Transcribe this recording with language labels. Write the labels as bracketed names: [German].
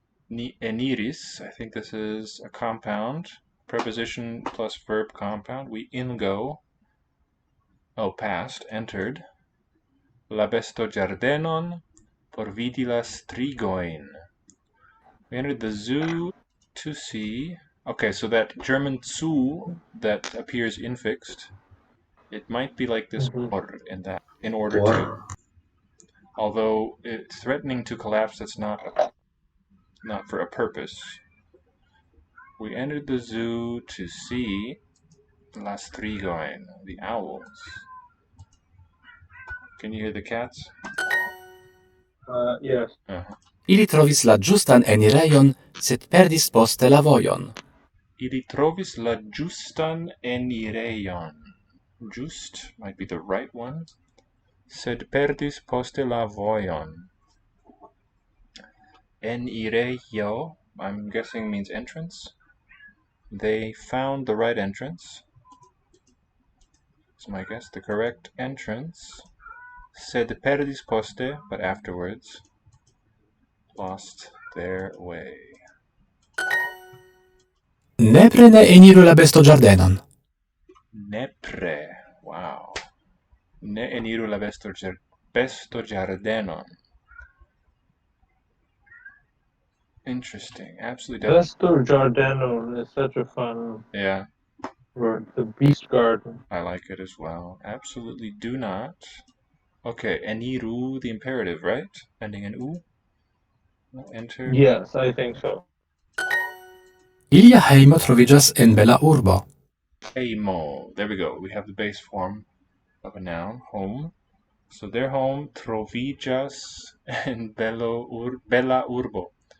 [Esperanto] Ni eniris, [English] I think this is a compound. Preposition plus verb compound. We ingo. Oh, past, entered. [Esperanto] La bestoĝardenon por vidi la strigojn. [English] We entered the zoo to see. Okay, so that German zu that appears infixed, it might be like this por in order to. Although it's threatening to collapse, that's not for a purpose. We entered the zoo to see [Esperanto] la strigojn, [English] the owls. Can you hear the cats? Yes. [Esperanto] Ili trovis la ĝustan enirejon, sed perdis poste la vojon. Ili trovis la ĝustan enirejon. [English] Just might be the right one. [Esperanto] Sed perdis poste la vojon. [English] Enirejo, I'm guessing means entrance. They found the right entrance. So my guess, the correct entrance. [Esperanto] Sed perdis poste, [English] but afterwards, lost their way. [Esperanto] Nepre ne eniru la bestoĝardenon. [English] Nepre. Wow. [Esperanto] Ne eniru la bestoĝardenon. [English] Interesting. Absolutely doesn't. Vestor Giardeno is such a fun Yeah, word. The Beast Garden. I like it as well. Absolutely do not. Okay, eniru, the imperative, right? Ending in u. Enter. Yes, I think so. [Esperanto] Ilia hejmo troviĝas en bela urbo. Hejmo. [English] There we go. We have the base form of a noun, home. So their home [Esperanto] troviĝas en bella urbo.